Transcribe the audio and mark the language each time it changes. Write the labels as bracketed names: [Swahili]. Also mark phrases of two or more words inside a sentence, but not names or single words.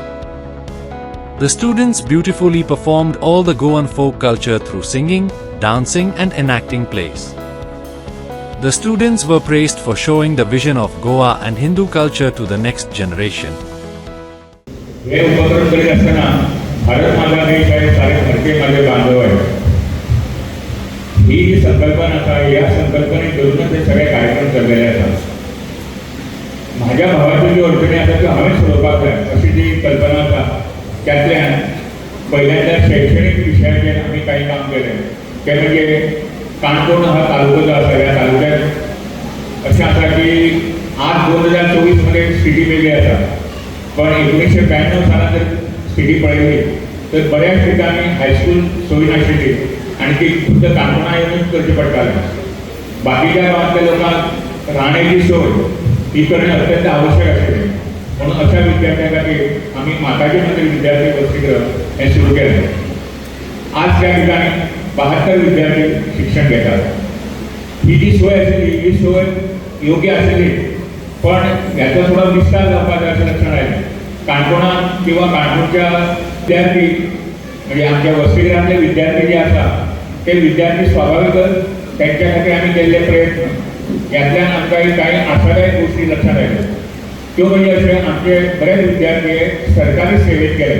[English] The students beautifully performed all the Goan folk culture through singing, dancing and enacting plays. The students were praised for showing the vision of Goa and Hindu culture to the next generation. [Marathi] हे उपक्रम करीत असताना भारत माझा देश आहे, सारे भारतीय माझे बांधव आहे, ही जी संकल्पना आहे, या संकल्पनेवरूनच हे सगळे कार्यक्रम चाललेले असतात. माझ्या भावाची जी अडचणी असतात ती हवे स्वरूपात आहे अशी जी कल्पना असतात त्यातल्या पहिल्यांदा शैक्षणिक विषयाचे आम्ही काही काम केले. ते म्हणजे काणकोण हा तालुका जो असा, या तालुक्यात असे असा की आज 2024 मध्ये स्थिती वेगळी असतात, पण 1992 सालात जर स्थिती पळली तर बऱ्याच ठिकाणी हायस्कूल सोयी नाशिल्ली आणि ती फक्त काणकोणा येऊनच [Konkani] करची पडटाली. [Marathi] बाकीच्या गावातल्या लोकांक राहण्याची सोय ही करणे अत्यंत आवश्यक आशिल्लें. म्हणून अशा विद्यार्थ्यां खातीर आम्ही माताजी मंदिर विद्यार्थी वसतिगृह हे सुरू केले. आज त्या ठिकाणी 72 विद्यार्थी शिक्षण घेतात. [Konkani] ही जी सोय आशिल्ली ही सोय योग्य आशिल्ली, पण याचा थोडा विस्तार जावपाक जाय अशें लक्षात आयलें. [Marathi] काणकोणा किंवा काणकोणच्या विद्यार्थी म्हणजे आमच्या वसतिगृहातले विद्यार्थी जे आसा ते विद्यार्थी स्वाभाविकच त्यांच्या खातीर आम्ही केल्ले प्रयत्न यातल्यान आमकां काही आशादायक गोष्टी लक्षात आयल्यो. त्यो म्हणजे अशें आमचे बरेच विद्यार्थी सरकारी सेवेत गेले.